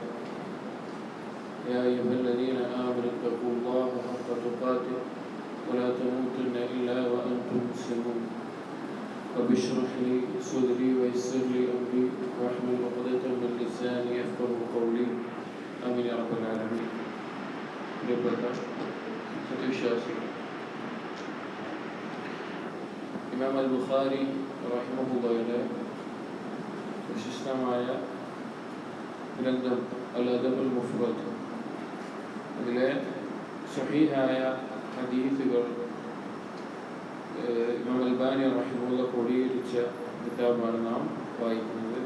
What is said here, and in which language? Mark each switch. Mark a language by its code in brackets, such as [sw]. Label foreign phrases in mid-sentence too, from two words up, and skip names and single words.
[ar] يا أيها الذين آمنوا اتقوا الله حق تقاته ولا تموتن إلا وأنتم مسلمون. رب اشرح لي صدري ويسر لي أمري واحلل عقدة من لساني يفقهوا قولي. آمين يا رب العالمين. [ml] പ്രിയപ്പെട്ട സത്യവിശ്വാസികൾ, ഇമാം അൽ ബുഖാരി റഹിമഹുള്ളാഹിയുടെ പ്രശസ്തമായ ഗ്രന്ഥം അൽ അദബുൽ മുഫ്റദ്, അതിലെ സ്വഹീഹായ ഹദീസുകൾ ഇമാം അൽബാനി റഹിമഹുള്ള ക്രോഡീകരിച്ച കിതാബാണ് നാം വായിക്കുന്നത്.